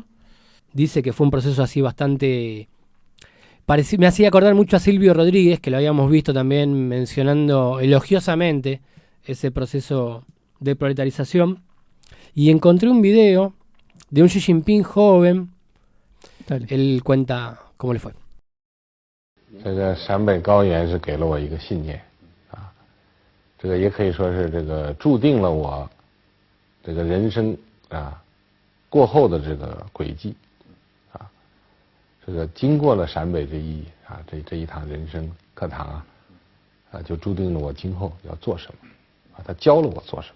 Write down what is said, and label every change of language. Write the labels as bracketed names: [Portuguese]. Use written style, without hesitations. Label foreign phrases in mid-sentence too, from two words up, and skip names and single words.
[Spanish] Dice que fue un proceso así bastante... me hacía acordar mucho a Silvio Rodríguez, que lo habíamos visto también mencionando elogiosamente ese proceso de proletarización. Y encontré un video de un Xi Jinping joven. Dale. Él cuenta cómo le fue. [Chinese] 这个陕北高原是给了我一个信念啊，这个也可以说是这个注定了我这个人生啊过后的这个轨迹啊，这个经过了陕北这一趟人生课堂就注定了我今后要做什么啊，他教了我做什么。